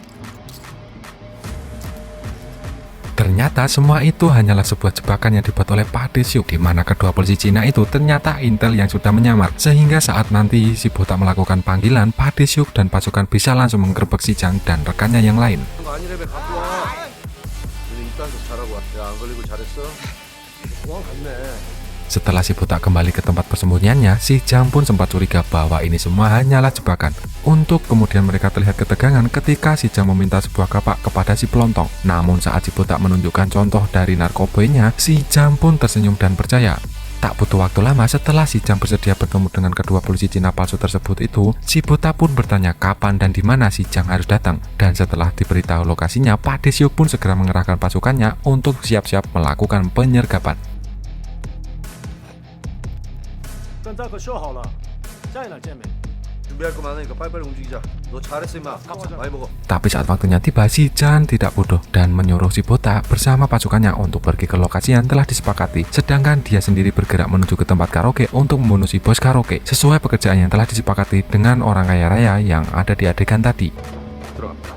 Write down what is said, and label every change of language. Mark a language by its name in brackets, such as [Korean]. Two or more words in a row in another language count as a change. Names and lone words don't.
[Indonesian] Ternyata semua itu hanyalah sebuah jebakan yang dibuat oleh Pak De Xiong, di mana kedua polisi Cina itu ternyata intel yang sudah menyamar, sehingga saat nanti si botak melakukan panggilan, Pak De Xiong dan pasukan bisa langsung menggerebek si Jang dan rekannya yang lain. [Korean] 아니래매 갖고 와. 너네 입단속 잘하고 와. 야, 안 걸리고 잘했어? 공항 갔네. [Indonesian] Setelah si botak kembali ke tempat persembunyiannya, si Jang pun sempat curiga bahwa ini semua hanyalah jebakan. Untuk kemudian mereka terlihat ketegangan ketika si Jang meminta sebuah kapak kepada si pelontong. Namun saat si botak menunjukkan contoh dari narkoboynya, si Jang pun tersenyum dan percaya. Tak butuh waktu lama setelah si Jang bersedia bertemu dengan kedua polisi Cina palsu tersebut itu, si botak pun bertanya kapan dan di mana si Jang harus datang. Dan setelah diberitahu lokasinya, Pak De Xiong pun segera mengerahkan pasukannya untuk siap-siap melakukan penyergapan. [Chinese] 跟大哥说好了，在哪见面？ [Korean] 준비할 거 많으니까 빨리빨리 움직이자. 너 잘했어 임마. 많이 먹어. [Indonesian] Tapi saat waktunya tiba, si Jang tidak bodoh dan menyuruh si botak bersama pasukannya untuk pergi ke lokasi yang telah disepakati. Sedangkan dia sendiri bergerak menuju ke tempat karaoke untuk membunuh si bos karaoke, sesuai pekerjaan yang telah disepakati dengan orang kaya raya yang ada di adegan tadi. [Korean] 들어가.